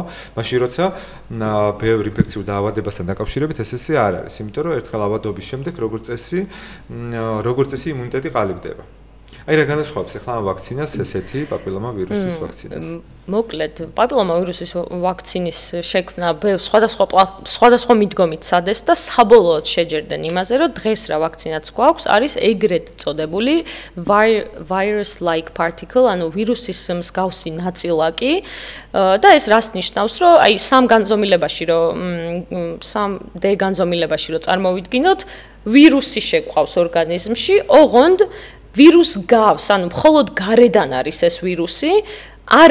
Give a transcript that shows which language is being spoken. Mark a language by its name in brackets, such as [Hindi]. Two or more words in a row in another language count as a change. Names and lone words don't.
[Georgian] მაშინ როცა ბევრ ინფექციურ დაავადებასთან დაკავშირებით ესე არ არის, იმიტომ რომ ერთხელ ავადობის შემდეგ როგორც წესი იმუნიტეტი ყალიბდება. აი რა განასხვავებს ახლა ამ ვაქცინას ესეთი პაპილომავირუსის ვაქცინას? მოკლედ, პაპილომავირუსის ვაქცინის შექმნა სხვადასხვა მიდგომით სადეს და საბოლოოდ შეჯერდნენ იმაზე, რომ დღეს რა ვაქცინაც გვაქვს, არის ეგრეთ წოდებული [English] virus-like particle, [Georgian] ანუ ვირუსის მსგავსი ნაწილაკი და ეს რას ნიშნავს, რომ აი 3 განზომილებაში რომ წარმოვიდგინოთ, ვირუსი შეგვყავს ორგანიზმში, ოღონდ ვირუს გავს, ანუ მხოლოდ გარედან არის ეს ვირუსი, არ